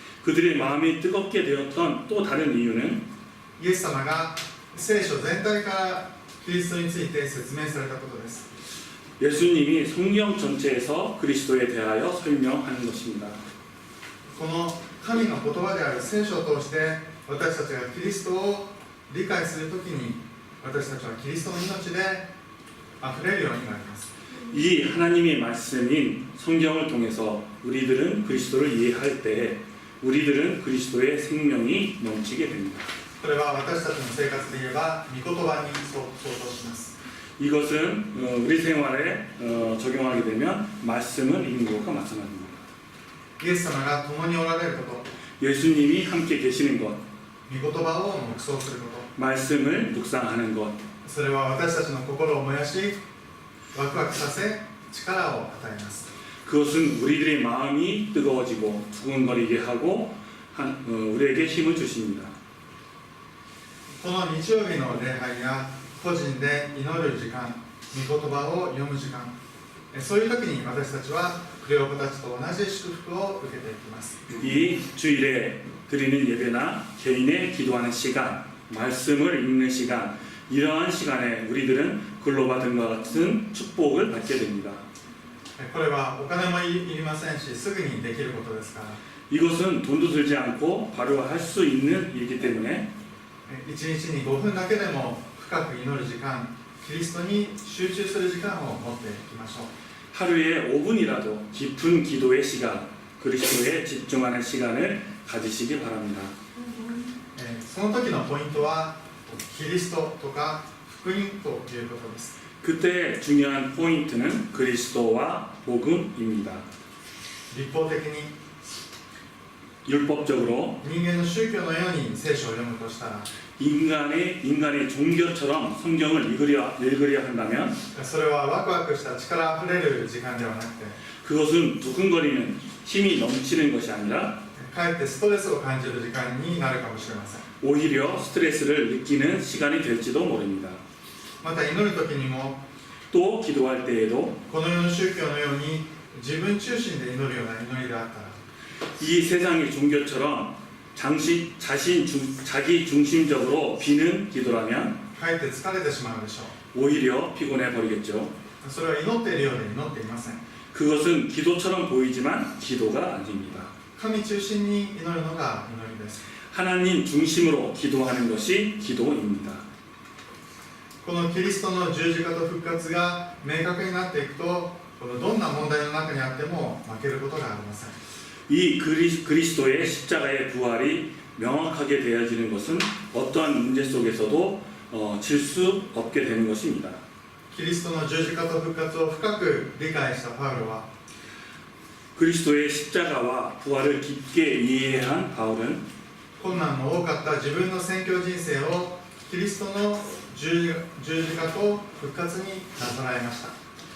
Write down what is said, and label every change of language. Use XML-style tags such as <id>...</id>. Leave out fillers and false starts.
<ko>그들의 마음이 뜨겁게 되었던 또 다른 이유는</ko> <ja>イエス様が聖書全体からキリストについて説明されたことです</ja> <ko>예수님이 성경 전체에서 그리스도에 대하여 설명하는 것입니다.</ko> <ja>この神の言葉である聖書を通して私たちがキリストを理解するときに私たちはキリストの命で溢れるようになります</ja> <ko>이 하나님의 말씀인 성경을 통해서 우리들은 그리스도를 이해할 때 우리들은 그리스도의 생명이 넘치게 됩니다.</ko> <ja>これは私たちの生活で言えば御言葉に相当します</ja> <ko>이것은 우리 생활에 적용하게 되면 말씀을 읽는 것과 마찬가지입니다.</ko> <ja>イエス様が共におられること</ja> <ko>예수님이 함께 계시는 것,</ko> <ja>御言葉を黙想すること</ja> <ko>말씀을 묵상하는 것,</ko> <ja>それは私たちの心を燃やしワクワクさせ力を与えます</ja> <ko>그것은 우리들의 마음이 뜨거워지고 두근거리게 하고 우리에게 힘을 주십니다.</ko> <ja>この日曜日の礼拝や個人で祈る時間御言葉を読む時間そういう時に私たちはクレオパたちと同じ祝福を受けていきます</ja> <ko>이 주일에 드리는 예배나 개인의 기도하는 시간, 말씀을 읽는 시간, 이러한 시간에 우리들은 글로바든과 같은 축복을 받게 됩니다.</ko> <ja>これはお金もいりませんしすぐにできることですから</ja> <ko>이것은 돈도 들지 않고 바로 할 수 있는 일이기 때문에</ko> <ja>1日に5分だけでも深く祈る時間キリストに集中する時間を持っていきましょう。</ja> <ko>하루에 5분이라도 깊은 기도의 시간, 그리스도에 집중하는 시간을 가지시기 바랍니다.</ko> <ja>その時のポイントはキリストとか福音ということです。</ja> <ko>그때 중요한 포인트는 그리스도와 복음입니다.</ko> <ja>立法的に</ja> <ko>율법적으로</ko> <ja>人間の宗教のように聖書を読むとしたら</ja> <ko>인간의 종교처럼 성경을 읽으려 한다면</ko> <ja>それはワクワクした力あふれる時間ではなくて</ja> <ko>그것은 두근거리는 힘이 넘치는 것이 아니라</ko> <ja>かえってストレスを感じる時間になるかもしれません。</ja> <ko>오히려 스트레스를 느끼는 시간이 될지도 모릅니다.</ko> <ja>また祈る時にも</ja> <ko>또 기도할 때에도</ko> <ja>この世の宗教のように自分中心で祈るような祈りであったら</ja> <ko>이 세상의 종교처럼 자기 중심적으로 비는 기도라면</ko> <ja>かえって疲れてしまうでしょ</ja> <ko>오히려 피곤해 버리겠죠.</ko> <ja>う。それは祈っているようで祈っていません。</ja> <ko>그것은 기도처럼 보이지만 기도가 아닙니다.</ko> <ja>神中心に祈るのが祈りです。</ja> <ko>하나님 중심으로 기도하는 것이 기도입니다.</ko> <ja>このキリストの十字架と復活が明確になっていくと、このどんな問題の中にあっても負けることがありません。</ja> <ko>이 그리스도의 십자가의 부활이 명확하게 되어지는 것은 어떠한 문제 속에서도 질 수 없게 되는 것입니다.</ko> <ja>キリストの十字架と復活を深く理解したパウロは</ja> <ko>그리스도의 십자가와 부활을 깊게 이해한 바울은</ko> <ja>困難の多かった自分の宣教人生をキリストの十字架と復活になぞらえました。</ja>